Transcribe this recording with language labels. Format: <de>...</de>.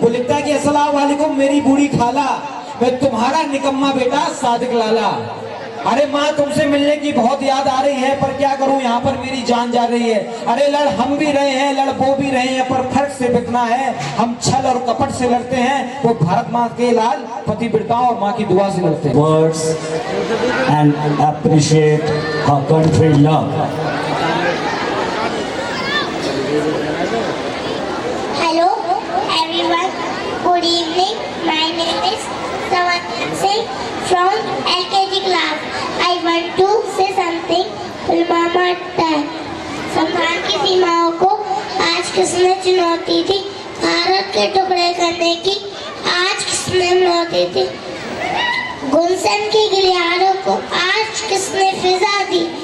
<hi>वो लिखता है कि अस्सलाम वालेकुम मेरी बूढ़ी खाला, मैं तुम्हारा निकम्मा बेटा सादिक लाला। अरे माँ तुमसे मिलने की बहुत याद आ रही है, पर क्या करूं यहाँ पर मेरी जान जा रही है। अरे लड़ हम भी रहे हैं, लड़ वो भी रहे हैं, पर फर्क से बिकना है। हम छल और कपट से लड़ते हैं, वो भारत माँ के लाल पतिव्रताओं और माँ की दुआ से लड़ते हैं।</hi> <en>Words and appreciate her country love. Hello everyone, good evening. My name is Sawan Singh from LKG class. I want to say something.</en> <hi>Pulwama attack, संविधान की सीमाओं को आज किसने चुनौती दी? भारत के टुकड़े करने की आज किसने चुनौती दी? गुलशन की गिलियारों को आज किसने फिजा दी?</hi>